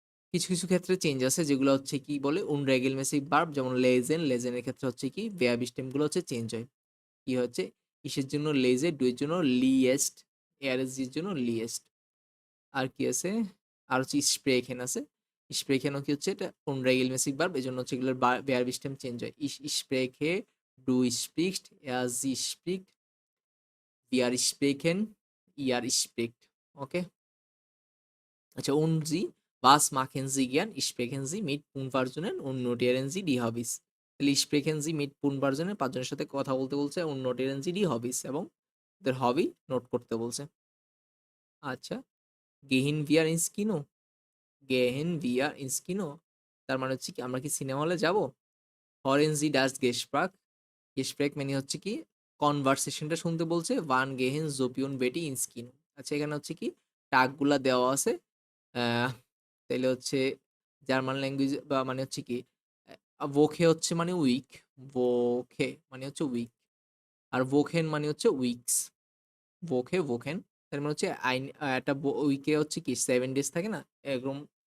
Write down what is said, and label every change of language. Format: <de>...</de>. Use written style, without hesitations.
<bn>কিছু কিছু ক্ষেত্রে চেঞ্জ আছে যেগুলো হচ্ছে কি বলে unregelmäßig ভার্ব, যেমন লেজেন, লেজেনের ক্ষেত্রে হচ্ছে কি verb stem গুলো হচ্ছে চেঞ্জ হয়। কি হচ্ছে ইসের জন্য লেজে, ডু এর জন্য লিয়েস্ট, এর জন্য লিয়েস্ট। আর কি আছে আর হচ্ছে স্প্রেখেন আছে। স্প্রেখেনও কি হচ্ছে এটা unregelmäßig ভার্ব, এজন্য হচ্ছে এগুলোর verb stem চেঞ্জ হয়।</bn> <de>ich spreche, du sprichst, sie spricht, wir sprechen, ihr spricht।</de> <bn>ওকে, আচ্ছা</bn> <de>und Sie, was machen Sie gern? Sprechen Sie mit Unpersonen und notieren Sie die Hobbys।</de> <bn>তাহলে</bn> <de>sprechen Sie mit Unpersonen</de> <bn>৫ জনের সাথে কথা বলতে বলছে</bn> <de>und notieren Sie die Hobbys</de> <bn>এবং ওদের হবি note করতে বলছে।</bn> <de>আচ্ছা, gehen wir ins Kino? gehen wir ins Kino?</de> <bn>তার মানে হচ্ছে কি আমরা কি সিনেমা হলে যাব?</bn> <de>hören Sie das Gespräch?</de> <bn>Gespräch মানে হচ্ছে কি কনভারসেশনটা শুনতে বলছে</bn> <de>wann gehen Sophie und Betty ins Kino?</de> <bn>আচ্ছা, এখানে হচ্ছে কি টাগগুলা দেওয়া আছে। আহ তাইলে হচ্ছে জার্মান ল্যাঙ্গুয়েজ বা মানে হচ্ছে কি ভোখে হচ্ছে মানে উইক, ভোখে মানে হচ্ছে উইক, আর ভোখেন মানে হচ্ছে উইকস। ভোখে ভোখেন তার মানে হচ্ছে আইন একটা উইকে হচ্ছে কি 7 ডেজ থাকে না এরকম।</bn>